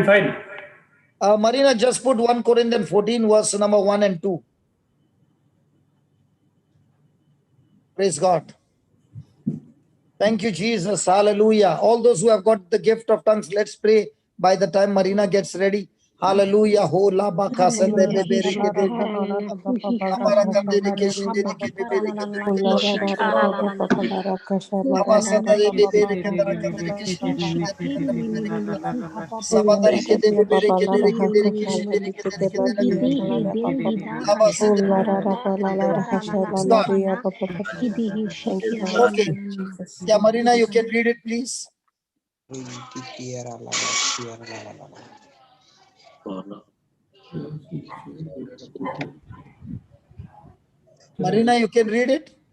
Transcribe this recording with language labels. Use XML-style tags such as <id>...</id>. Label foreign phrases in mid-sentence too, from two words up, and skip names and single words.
<en>Marina, just put 1 Corinthians 14, verse number 1 and 2. Praise God. Thank you, Jesus. Hallelujah. All those who have got the gift of tongues, let's pray by the time Marina gets ready. Hallelujah. Ho la ba ka san de be be re ke de. Amara kan de re ke shi de re ke be be re ke de re ke de. Aba san de be be re ke de re ke de re ke shi de re ke de re ke de re ke de. Saba de re ke de be be re ke de re ke de re ke shi de re ke de re ke de re ke de. Aba san de okay. Yeah, Marina, you can read it, please. Marina, you can read it.</en>